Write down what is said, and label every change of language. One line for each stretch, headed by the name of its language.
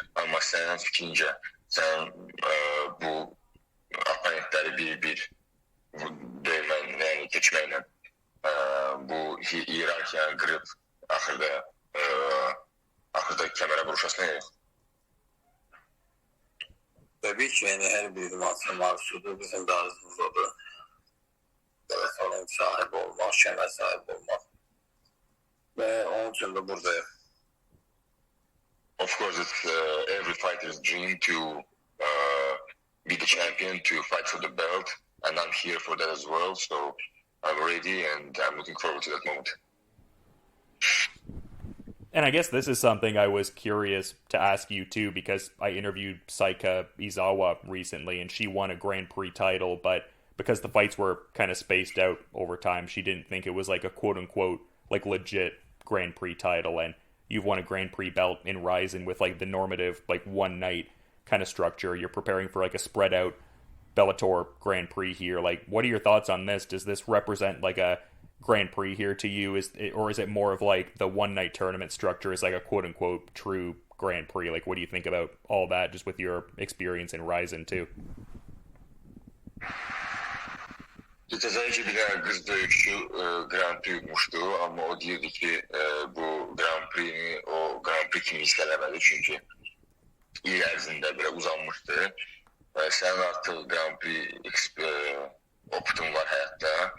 Azerbaijani: Amma sənin fikrincə, sən bu oponentləri bir döyməklə, yəni keçməklə bu hiyerarxiyanı qırıb axırda kəmərə vuruşasına yox? Təbii ki, yəni hər bir idmansın arzusudur, bizim də arzumuz odur. Bellator'un sahibi olmaq, kəmər sahibi olmaq. Və onun üçün də buradayıq.
English: Of course, it's every fighter's dream to be the champion, to fight for the belt, and I'm here for that as well, so I'm ready and I'm looking forward to that moment. And I guess this is something I was curious to ask you too, because I interviewed Saika Izawa recently and she won a Grand Prix title, but because the fights were kind of spaced out over time, she didn't think it was like a quote-unquote like legit Grand Prix title. And you've won a Grand Prix belt in Ryzen with like the normative like one night kind of structure. You're preparing for like a spread out Bellator Grand Prix here. Like, what are your thoughts on this? Does this represent like a Grand Prix here to you? Or is it more of like the one night tournament structure is like a quote unquote true Grand Prix? Like, what do you think about all that just with your experience in Ryzen too?
Azerbaijani: Təzəli ki, bir dənə qız döyüşü Grand Prix yutmuşdu, amma o deyirdi ki, bu Grand Prix'ni o Grand Prix kimi hissələmədi, çünki il ərzində belə uzanmışdı. Sənin artıq Grand Prix optun var həyatda.